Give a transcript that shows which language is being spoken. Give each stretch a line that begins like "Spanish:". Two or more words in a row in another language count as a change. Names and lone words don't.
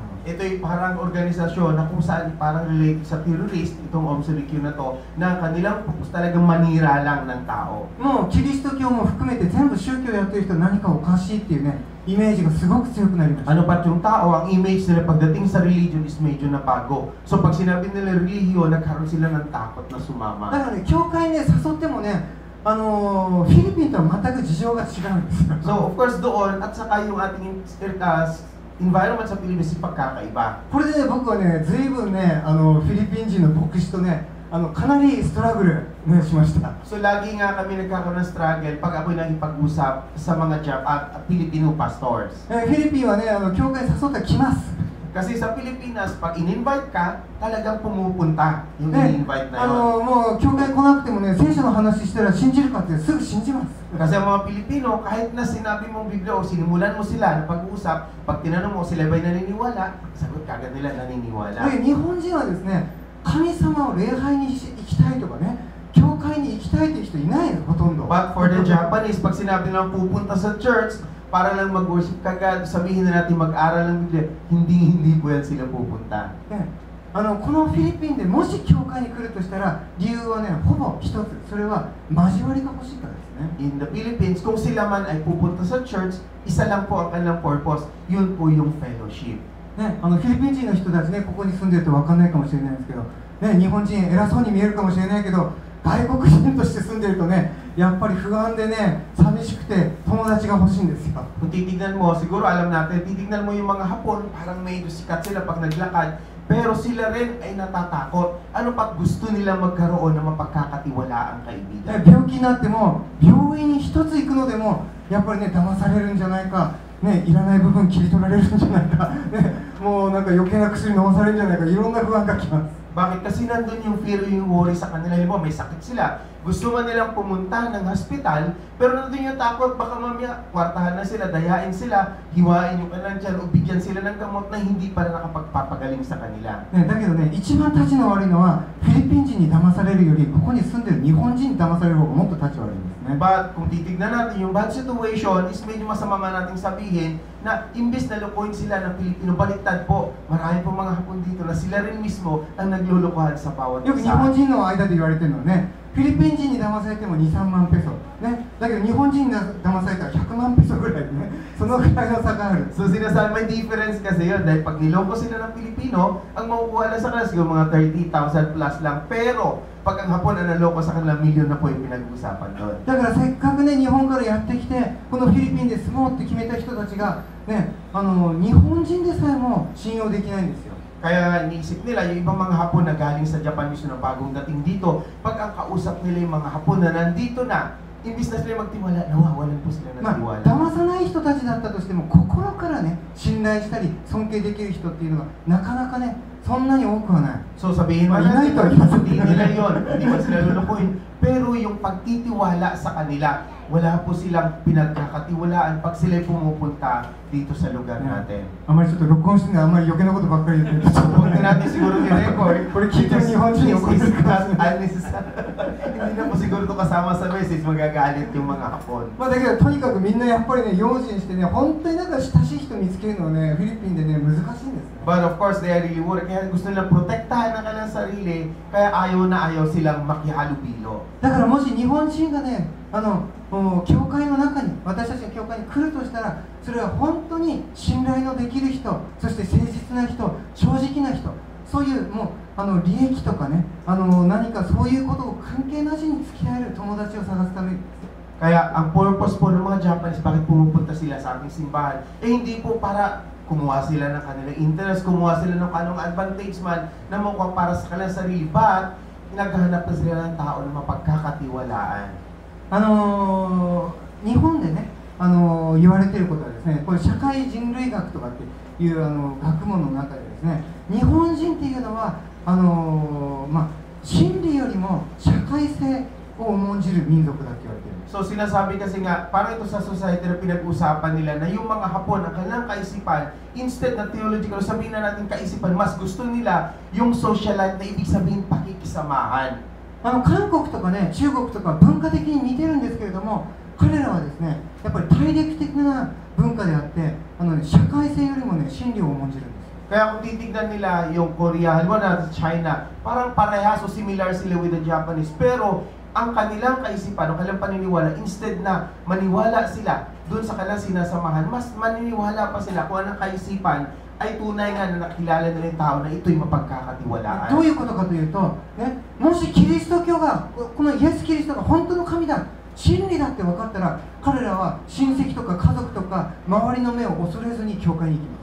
Filipino: Ito yung parang organisasyon na kung saan parang related sa terrorist, itong Aum Shinrikyo na to, na kanilang purpose talagang manira lang ng tao.
Japanese: もうキリスト教も含めて全部宗教やってる人何かおかしいっていうねイメージがすごく強くなりました。
Filipino: Ano pat yung tao, ang image nila pagdating sa religion is medyo nabago. So pag sinabi nila religion, nagkaroon sila ng takot na
Japanese: だ
Filipino: sumama.
Japanese: からね教会ね誘ってもねフィリピンとは全く事情が違うんですよ。
Filipino: So of course doon, at saka yung ating environment sa Pilipinas is pagkakaiba.
Japanese: これでね僕はね随分ねフィリピン人の牧師とねかなりストラグル、ね、しました。
Filipino: So lagi nga kami nagkakaroon ng struggle pag ako'y nakipag-usap sa mga
English: Filipino pastors.
Japanese: フィリピンはね教会に誘ったら来ます。
Filipino: Kasi sa Pilipinas, pag in-invite ka, talagang pumupunta yung
Japanese: ね
Filipino: in-invite na yun.
Japanese: もう教会来なくてもね聖書の話したら信じるかってすぐ信じます。
Filipino: Kasi ang mga Pilipino, kahit na sinabi mong Biblia o sinimulan mo sila na pag-uusap, pag tinanong mo sila ba'y naniniwala, sagot kagad nila naniniwala.
Japanese: で日本人はですね神様を礼拝に行きたいとかね教会に行きたいっていう人いないのほとんど。
English: But for the Japanese,
Filipino: pag sinabi nilang pupunta sa church, para lang mag-worship kagad, sabihin na natin mag-aral ng Biblia, hindi po yan sila pupunta.
Japanese: ねこのフィリピンでもし教会に来るとしたら理由はねほぼ一つ、それは交わりが欲しいからですね。
English: In the Philippines,
Filipino: kung sila man ay pupunta sa church, isa lang po ang kanilang purpose, yun po yung fellowship.
Japanese: ね、フィリピン人の人たちねここに住んでると分かんないかもしれないんですけど、ね、日本人偉そうに見えるかもしれないけど外国人として住んでるとねやっぱり不安でね寂しくて友達が欲しいんですよ。
Filipino: Kung titignan mo, siguro alam natin, titignan mo yung mga Hapon, parang medyo sikat sila pag naglakad, pero sila rin ay natatakot. Ano pat gusto nila magkaroon ng mapagkakatiwalaang
Japanese: ね
Filipino: kaibigan?
Japanese: 病気になっても病院に一つ行くのでもやっぱりね騙されるんじゃないか、ね、いらない部分切り取られるんじゃないか、ね、もうなんか余計な薬飲まされるんじゃないか、いろんな不安がきます。
Filipino: Bakit? Kasi nandun yung fear, yung worry sa kanila. Halimbawa, may sakit sila. Gusto man nilang pumunta ng hospital, pero nandun yung takot, baka mamaya, kwartahan na sila, dayain sila, hiwain yung kanan dyan, o bigyan sila ng gamot na hindi pa nakapagpapagaling sa kanila.
Japanese: ね、だけどね、一番立ちの悪いのはフィリピン人に騙されるよりここに住んでる日本人に騙される方がもっと立ち悪いんですね。
Filipino: But kung titignan natin yung
English: bad situation,
Filipino: is medyo masama man nating sabihin na imbis na lukuhin sila ng Pilipino, baliktad po, marami po mga Hapon dito na sila rin mismo ang naglulukuhan sa bawat
Japanese: よく日
Filipino: isa.
Japanese: 本人の間で言われてるのはね、フィリピン人に騙されても2、3万ペソ、ね、だけど日本人に騙されたら100万ペソぐらいでね、そのぐらいの差がある。
Filipino: So sinasabi, may difference kasi yun dahil pag niloko sila ng Pilipino, ang makukuha lang sa kanila siguro mga 30,000 plus lang. Pero pag ang Hapon ang naloko sa kanila, milyon na po yung pinag-uusapan doon.
Japanese: だからせっかくね日本からやってきてこのフィリピンで住もうって決めた人たちがね日本人でさえも信用できないんですよ。
Filipino: Kaya iniisip nila, yung ibang mga Hapon na galing sa Japan mismo na bagong dating dito, pag ang kausap nila yung mga Hapon na nandito na, imbis na sila magtiwala, nawawalan po sila ng
Japanese: ま
Filipino: tiwala.
Japanese: あ、騙さない人たちだったとしても心からね信頼したり尊敬できる人っていうのはなかなかねそんなに多くはない
Filipino: So sabihin mo Ay, natin, inay to. hindi nila yun, hindi man sila lulukuhin. Pero yung pagtitiwala sa kanila, wala po silang pinagkakatiwalaan pag sila'y pumupunta dito sa lugar natin.
Japanese: あまりちょっと録音してねあんまり余計なことばっかり言ってるとちょっと
Filipino: Huwag na natin siguro i-record.
Japanese: これ聞いてる日本人に怒る
English: This is
Japanese: か
English: not unnecessary.
Filipino: Hindi na po siguro ito kasama sa message, magagalit yung mga Hapon.
Japanese: まあだけどとにかくみんなやっぱりね用心してね本当になんか親しい人見つけるのはねフィリピンでね難しいんですね
English: But of course, they are really worried.
Filipino: Kaya gusto nilang protektahan ang kanilang sarili, kaya ayaw na ayaw silang makihalubilo.
Japanese: だからもし日本人がね教会の中に私たちの教会に来るとしたらそれは本当に信頼のできる人そして誠実な人正直な人そういうもう利益とかね何かそういうことを関係なしに付き合える友達を探すために
Filipino: Kaya ang purpose po ng mga Japanese, bakit pumupunta sila sa ating simbahan, hindi po para kumuha sila ng kanilang interest, kumuha sila ng kanong advantage man na mukhang para sa kanilang sarili, but naghahanap na sila ng tao na mapagkakatiwalaan.
Japanese: 日本でね言われていることはですねこれ社会人類学とかっていう学問の中でですね日本人っていうのは真理よりも社会性を重んじる民族だって言われている
Filipino: So sinasabi kasi nga, parang ito sa society na pinag-usapan nila na yung mga Hapon, ang kanilang kaisipan, instead na theological, sabihin na natin kaisipan, mas gusto nila yung social life na ibig sabihin pakikisamahan.
Japanese: 韓国とかね中国とか文化的に似てるんですけれども彼らはですねやっぱり大陸的な文化であって社会性よりもね真理を重んじるんです
Filipino: Kaya kung titignan nila yung Korea, halimbawa na China, parang parehas o similar sila
English: with the Japanese,
Filipino: pero ang kanilang kaisipan, ang kanilang paniniwala, instead na maniwala sila doon sa kanilang sinasamahan, mas maniniwala pa sila kung anong kaisipan ay tunay nga na nakilala nila yung tao na ito'y mapagkakatiwalaan.
Japanese: どういうことかというと、ね、もしキリスト教がこのイエス・キリストが本当の神だ真理だって分かったら彼らは親戚とか家族とか周りの目を恐れずに教会に行きます